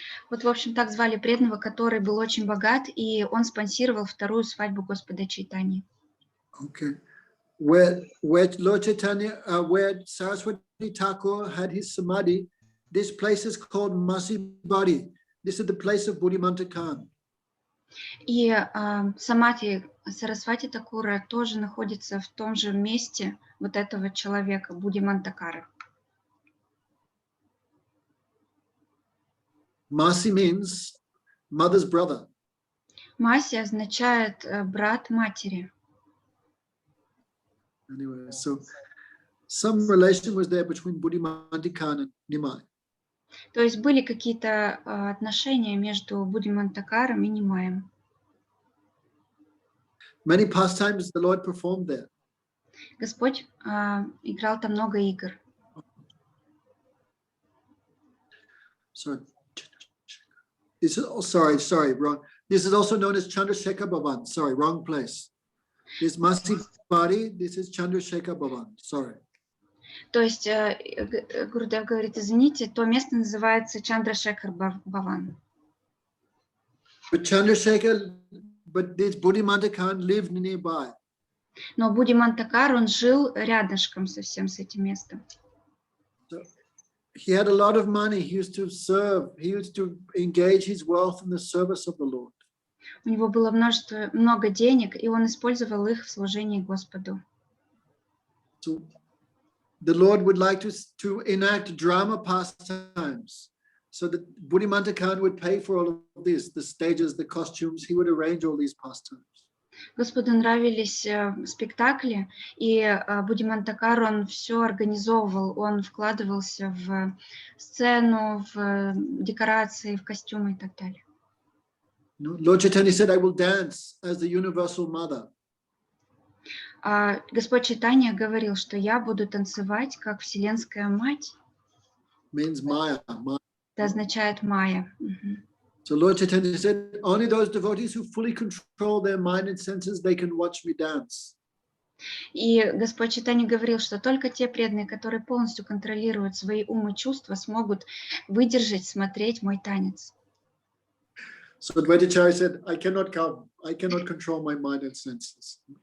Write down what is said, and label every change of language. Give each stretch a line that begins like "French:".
Russian: Вот, в общем, так звали преданного, который был очень богат, и он спонсировал вторую свадьбу Господа Чайтаньи.
English: Okay. Where Lord Chaitanya, where Saraswati Thakur had his samadhi, this place is called Masibari. This is the place of Buddhimanta Khan.
Russian: И самадхи Сарасвати Такура тоже находится в том же месте вот этого человека, Будимантакара.
English: Masi means mother's brother.
Russian: Маси означает брат матери.
English: Anyway, so some relation was there between Buddhimanta Khan and Nimai.
Russian: То есть были какие-то отношения между Будимантакаром и Нимаем.
English: Many pastimes the Lord performed there.
Russian: Господь играл там много игр.
English: Sorry. This is sorry, wrong. This is also known as Chandrasekhar Bhavan. Sorry, wrong place. This Masi Bari, this is Chandrasekhar Bhavan. Sorry.
Russian: То есть Гурудев говорит, извините, то место называется Чандрашекхар Бхаван.
English: But this Buddhimanta Khan lived nearby.
Russian: Но Будимантакар, он жил рядышком совсем с этим местом.
English: So he had a lot of money. He used to serve. He used to engage his wealth in the service of the Lord.
Russian: У него было много денег, и он использовал их в служении Господу.
English: So the Lord would like to enact drama pastimes. So that Buddhimanta Khan would pay for all of this, the stages, the costumes. He would arrange all these pastimes.
Russian: Господу нравились спектакли, и Будимантакар, он все организовывал, он вкладывался в сцену, в декорации, в костюмы и так далее.
English: Lord Chaitanya said, I will dance as the universal mother.
Russian: Господь Чайтанья говорил, что я буду танцевать как Вселенская Мать.
English: Means Maya.
Russian: Это означает Майя.
English: So Lord Chaitanya said, only those devotees who fully control their mind and senses, they can watch me dance.
Russian: И Господь Чайтанья говорил, что только те преданные, которые полностью контролируют свои умы и чувства, смогут выдержать, смотреть мой танец.
English: So Advaitacharya said, I cannot come. I cannot control my mind and senses.